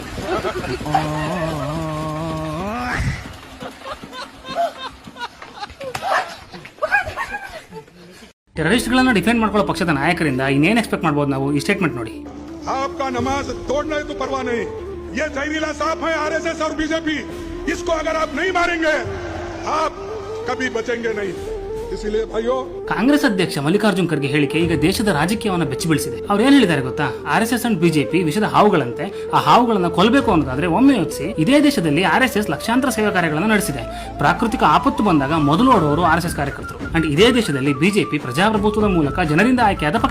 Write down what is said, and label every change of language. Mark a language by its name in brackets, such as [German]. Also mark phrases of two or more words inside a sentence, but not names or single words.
[Kannada] ಟೆರರಿಸ್ಟ್ಗಳನ್ನ ಡಿಫೆಂಡ್ ಮಾಡ್ಕೊಳ್ಳೋ ಪಕ್ಷದ ನಾಯಕರಿಂದ ಇನ್ನೇನ್ ಎಕ್ಸ್ಪೆಕ್ಟ್ ಮಾಡ್ಬೋದು ನಾವು? ಈ ಸ್ಟೇಟ್ಮೆಂಟ್ ನೋಡಿ. [Hindi] आपका नमाज तोड़ना है तो परवाह नहीं, ये जहरीला सांप है आरएसएस और बीजेपी. इसको अगर आप नहीं मारेंगे आप कभी बचेंगे नहीं. इसीलिए भाइयों, [Kannada] ಕಾಂಗ್ರೆಸ್ ಅಧ್ಯಕ್ಷ ಮಲ್ಲಿಕಾರ್ಜುನ್ ಖರ್ಗೆ ಹೇಳಿಕೆ ಈಗ ದೇಶದ ರಾಜಕೀಯವನ್ನು ಬೆಚ್ಚಿ ಬೀಳಿಸಿದೆ. ಅವ್ರು ಏನ್ ಹೇಳಿದ್ದಾರೆ ಗೊತ್ತಾ? ಆರ್ಎಸ್ಎಸ್ ಅಂಡ್ ಬಿಜೆಪಿ ವಿಷದ ಹಾವುಗಳಂತೆ. ಆ ಹಾವುಗಳನ್ನ ಕೊಲ್ಲಬೇಕು ಅನ್ನೋದಾದ್ರೆ ಒಮ್ಮೆ ಯೋಚಿಸಿ, ಇದೇ ದೇಶದಲ್ಲಿ ಆರ್ಎಸ್ಎಸ್ ಲಕ್ಷಾಂತರ ಸೇವಾ ಕಾರ್ಯಗಳನ್ನು ನಡೆಸಿದೆ. ಪ್ರಾಕೃತಿಕ ಆಪತ್ತು ಬಂದಾಗ ಮೊದಲು ಓಡುವವರು ಆರ್ಎಸ್ಎಸ್ ಕಾರ್ಯಕರ್ತರು. ಅಂಡ್ ಇದೇ ದೇಶದಲ್ಲಿ ಬಿಜೆಪಿ ಪ್ರಜಾಪ್ರಭುತ್ವದ ಮೂಲಕ ಜನರಿಂದ ಆಯ್ಕೆಯಾದ ಪಕ್ಷ.